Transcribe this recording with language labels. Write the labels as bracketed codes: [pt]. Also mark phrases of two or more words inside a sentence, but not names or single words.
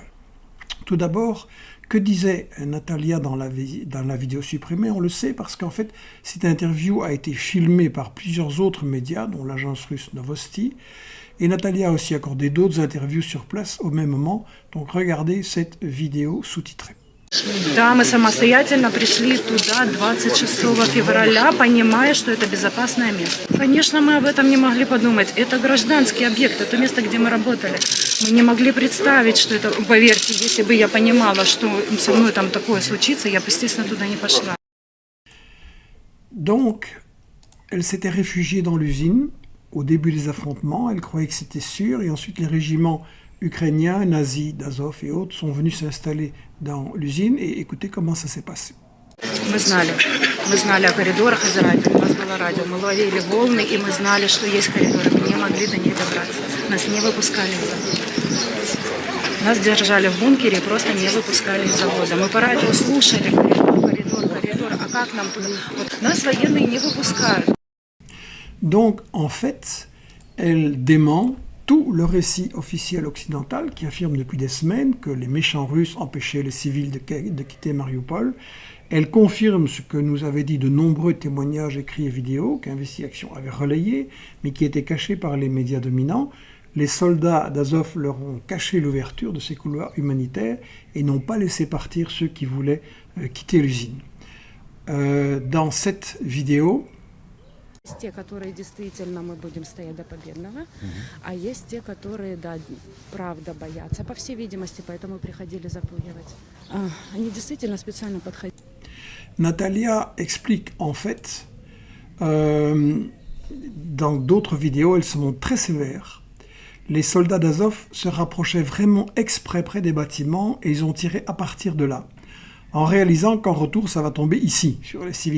[fr] Tout d'abord, que disait Natalia dans la vidéo supprimée? On le sait parce qu'en fait, cette interview a été filmée par plusieurs autres médias, dont l'agence russe Novosti, et Natalia a aussi accordé d'autres interviews sur place au même moment. Donc regardez cette vidéo sous-titrée. [ru] Да, мы самостоятельно пришли туда 26 февраля, понимая, что это безопасное место. Конечно, мы об этом не могли подумать. Это гражданский объект, это место, где мы работали. Мы не могли представить, что это... Поверьте, если бы я понимала, что со мной там такое случится, я бы, естественно, туда не пошла. [fr] Donc, elle s'était réfugiée dans l'usine au début des affrontements. Elle croyait que c'était sûr. Et ensuite, les régiments ukrainiens, nazis, d'Azov et autres sont venus s'installer dans l'usine. Et écoutez comment ça s'est passé. [ru] Мы знали о коридорах из радио, у нас было радио, мы ловили волны, и мы знали, что есть коридоры, мы не могли до них добраться, нас не выпускали из завода. Нас держали в бункере и просто не выпускали из завода. Мы по радио слушали коридор, а как нам туда? Вот нас военные не выпускают. [fr] Donc, en fait, elle dément tout le récit officiel occidental qui affirme depuis des semaines que les méchants Russes empêchaient les civils de quitter Mariupol. Elle confirme ce que nous avaient dit de nombreux témoignages écrits et vidéos qu'Investigation avait relayés, mais qui étaient cachés par les médias dominants. Les soldats d'Azov leur ont caché l'ouverture de ces couloirs humanitaires et n'ont pas laissé partir ceux qui voulaient quitter l'usine. Dans cette vidéo, [ru] Есть те, которые действительно мы будем стоять до победного, а есть те, которые, да, правда боятся, по всей видимости, поэтому приходили запугивать. Они действительно специально подходили. [fr] Natalia explique en fait, dans d'autres vidéos, elle se montre très sévère. Les soldats d'Azov se rapprochaient vraiment exprès près des bâtiments et ils ont tiré à partir de là, en réalisant qu'en retour, ça va tomber ici, sur les civils.